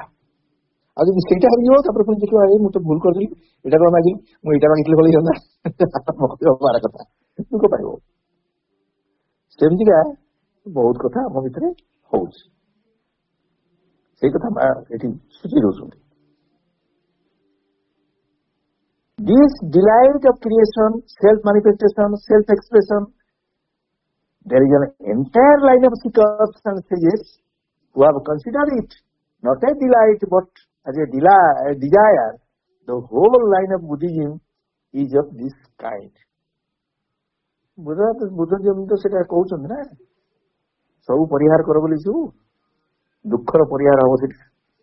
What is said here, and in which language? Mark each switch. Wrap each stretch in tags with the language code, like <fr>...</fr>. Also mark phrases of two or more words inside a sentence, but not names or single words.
<or>ଆଉ ଯଦି ସେଇଟା ହାରିଯିବ, ତାପରେ ପୁଣି ଦେଖିବ, ମୁଁ ତ ଭୁଲ କରିଦେଲି, ଏଇଟା କଣ ମାଗିଲି, ମୁଁ ଏଇଟା ମାଗିଥିଲେ ଭଲ ହେଇଥାନ୍ତା, କଥା ଦୁଃଖ ପାଇବ। ସେମିତିକା ବହୁତ କଥା ଆମ ଭିତରେ ହଉଛି। ସେଇ କଥା ଏଠି ସୂଚି ଦଉଛନ୍ତି।</or> <en>This delight of creation, self-manifestation, self-expression, there is an entire line of seekers and sages who have considered it not a delight but as a desire. The whole line of Buddhism is of this kind.</en> <or>ବୁଦ୍ଧଜୀବନ ତ ସେଟା କହୁଛନ୍ତି ନା, ସବୁ ପରିହାର କର ବୋଲି, ସବୁ ଦୁଃଖର ପରିହାର ହବ ସେଟା।</or>